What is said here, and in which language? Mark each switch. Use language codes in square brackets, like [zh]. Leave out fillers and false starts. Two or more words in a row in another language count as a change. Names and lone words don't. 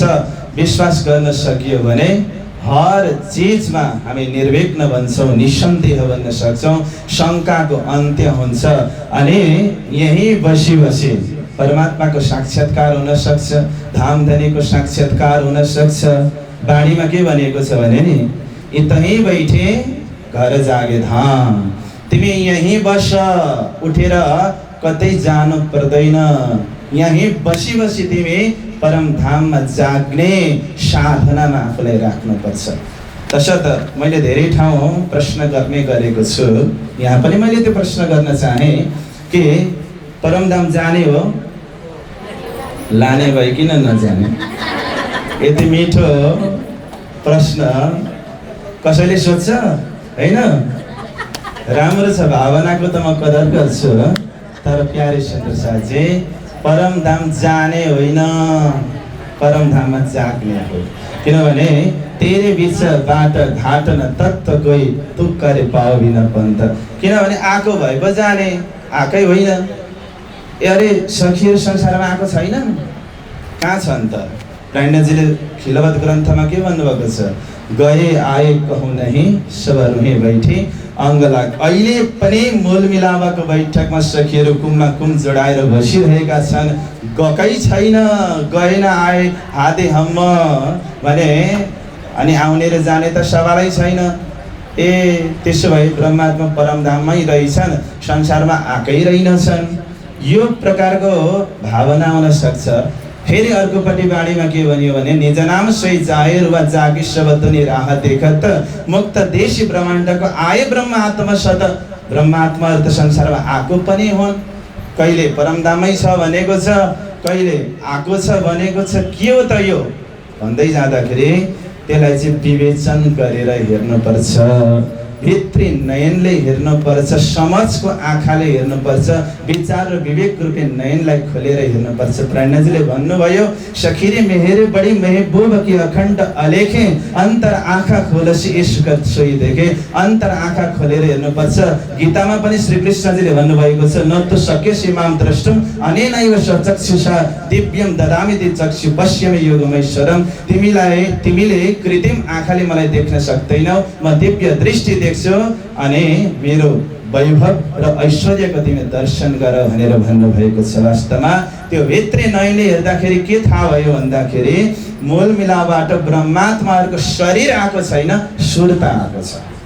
[ne] विश्वास गर्न सकियो भने हर चिजमा हामी निर्विघ्न बन्छौँ, निसन्देह बन्न सक्छौँ, शङ्काको अन्त्य हुन्छ। अनि यहीँ बसी बसी परमात्माको साक्षात्कार हुन सक्छ, धामधनीको साक्षात्कार हुन सक्छ। बाणीमा के भनेको छ भने नि, [hi] यतै बैठे घर जागे धाम। [ne] तिमी यहीँ बस, उठेर कतै जानु पर्दैन। यहीँ बसी बसी तिमी परम धाममा जाग्ने साधनामा आफूलाई राख्नुपर्छ। तसर्थ मैले धेरै ठाउँ प्रश्न गर्ने गरेको छु, यहाँ पनि मैले त्यो प्रश्न गर्न चाहेँ कि परमधाम जाने हो, लाने भए किन नजाने? यति मिठो प्रश्न कसैले सोध्छ होइन? राम्रो छ, भावनाको त म कदर गर्छु। तर प्यारे सुन्दर साथी, परमधाम जाने होइन, परमधाममा जाग्ने हो। [hi] किनभने तेरे बीच बाट घाट न तत्व गई तु करे पाओ बिना पन्थ। [ne] किनभने आएको भए पो जाने, आएकै होइन। अरे सखीहरू संसारमा आएको छैन, कहाँ छन् त? पाण्डेजीले खिलवत ग्रन्थमा के भन्नुभएको छ? [hi] गए आए कहूँ नहीं सब रुहे बैठे अङ्ग लाग। [ne] अहिले पनि मूल मिलावको बैठकमा सखीहरू कुममा कुम जोडाएर बसिरहेका छन्। गएकै छैन, गएन आए हाते हम्म भने अनि आउने र जाने त सवालै छैन। ए त्यसो भए ब्रह्मात्मा परमधाममै रहेछन्, संसारमा आएकै रहेनछन्। यो प्रकारको भावना हुन सक्छ। फेरि अर्कोपट्टि बाणीमा के भनियो भने, [hi] निज नाम सोही जाहेर वा जागी सबतुनी राह देखत मुक्त देशी ब्रह्माण्डको आए ब्रह्मात्मा सत। [ne] ब्रह्मात्माहरू त संसारमा आएको पनि हुन्, कहिले परमधामै छ भनेको छ, कहिले आएको छ भनेको छ। के हो त यो भन्दै जाँदाखेरि त्यसलाई चाहिँ विवेचन गरेर हेर्नुपर्छ। भित्री नयनले हेर्नुपर्छ, समझको आँखाले हेर्नुपर्छ, विचार र विवेक रूपी नयनलाई खोलेर हेर्नुपर्छ। प्रणजीले भन्नुभयो, [hi] सखीरे मेहरे बड़ी महबूब की अखण्ड अलेखे अन्तर आँखा खोलसी ईश्वर सोही देखे। [ne] अन्तर आँखा खोलेर हेर्नुपर्छ। गीतामा पनि श्री कृष्णजीले भन्नुभएको छ, [sa] न तु शक्यसी माम द्रष्टुम अनेनैव चक्षुषा दिव्यम ददामि ते चक्षु पश्यमि योगमैश्वरम। [ne] तिमीले कृत्रिम आँखाले मलाई देख्न सक्दैनौ, म दिव्य दृष्टि देख्छु अनि मेरो वैभव र ऐश्वर्यको तिमी दर्शन गर भनेर भन्नुभएको छ। वास्तवमा त्यो भित्री नयनले हेर्दाखेरि के थाहा भयो भन्दाखेरि, मूल मिलावबाट ब्रह्मात्माहरूको शरीर आएको छैन, सुरता आएको छ।